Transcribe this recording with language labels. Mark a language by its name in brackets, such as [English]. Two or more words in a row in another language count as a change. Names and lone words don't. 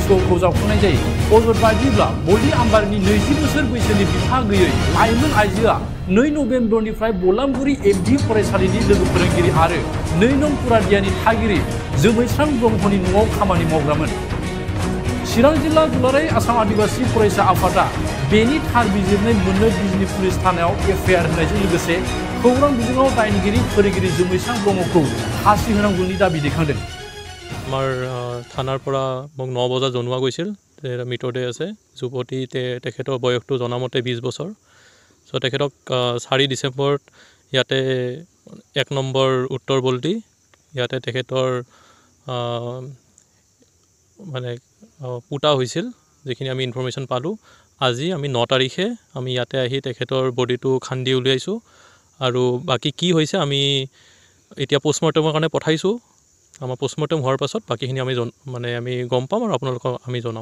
[Bodo] सहखौ जावखांनाय जायो अजद बायदिब्ला बलि आम्बारनि 20 बोसोर बैसोनि बिफा गैयै लाइमोन आइजोआ 2 नभेम्बरनिफ्राय बलामगुरि एमभि फरायसालिनि लोगो फोरोंगिरि आरो 2 नं पुरादियानि थागिरि जोमैस्रां ब्रह्मनि न'आव खामानि मावग्रामोन चिरां जिल्ला दुलाराय आसाम आदिवासी फरायसा आफादा बेनि थार बिजिरनाय मोननो बिजनी पुलिस थानायाव एफआईआर होनायजों लोगोसे खौरां बिजोङाव दायनिगिरि फोरोंगिरि जोमैस्रां ब्रह्मखौ फासि होनांगौनि दाबि दैखांदों [Assamese] আমাৰ থানাৰ পৰা মোক 9 বজাত জনোৱা গৈছিল যে মৃতদেহ আছে যুৱতী তেখেতৰ বয়সটো জনামতে 20 বছৰ সো তেখেতক 4 ডিচেম্বৰত ইয়াতে 1 নম্বৰ উত্তৰ বলটি ইয়াতে তেখেতৰ মানে পুটা হৈছিল যেখিনি আমি ইনফৰমেশন পালো আজি আমি 9 তাৰিখে আমি ইয়াতে আহি তেখেতৰ বডিটো খান্দি উলিয়াইছো আৰু বাকি কি হৈছে আমি এতিয়া পোষ্টমৰ্টেমৰ কাৰণে পঠাইছো আমাৰ পোষ্টমৰ্টেম হোৱাৰ পাছত বাকিখিনি আমি গম পাম আৰু আপোনালোকক আমি জনাম